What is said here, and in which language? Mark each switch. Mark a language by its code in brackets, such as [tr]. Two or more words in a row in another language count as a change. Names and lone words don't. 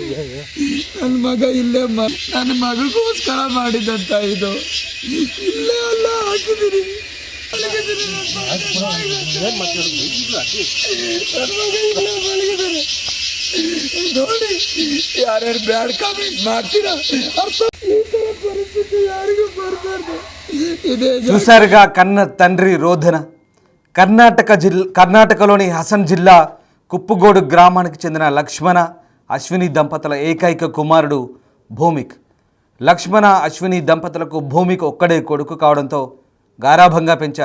[kn] ನನ್ನ ಮಗ ಇಲ್ಲೇ ನನ್ನ ಮಗಳಿಗೋಸ್ಕರ ಮಾಡಿದಂತ ಇದು ಇಲ್ಲೇ ಅಲ್ಲ ಹಾಕಿದಿರಿ. ನನ್ನ ಮಗ ಇಲ್ಲೇ ಮಲಗಿದ್ದಾರೆ. ನೋಡಿ ಯಾರ್ಯಾರು [en] bad comment [kn] ಮಾಡ್ತೀರಾ ಅರ್ಥ. ಈ ತರ ಪರಿಸ್ಥಿತಿ ಯಾರಿಗೂ ಬರಬಾರ್ದು. [te] చూసారుగా కన్న తండ్రి రోదన. కర్ణాటకలోని హసన్ జిల్లా కుప్పుగోడు గ్రామానికి చెందిన లక్ష్మణ అశ్విని దంపతుల ఏకైక కుమారుడు భూమిక్. లక్ష్మణ అశ్విని దంపతులకు భూమిక్ ఒక్కడే కొడుకు కావడంతో గారాభంగా పెంచారు.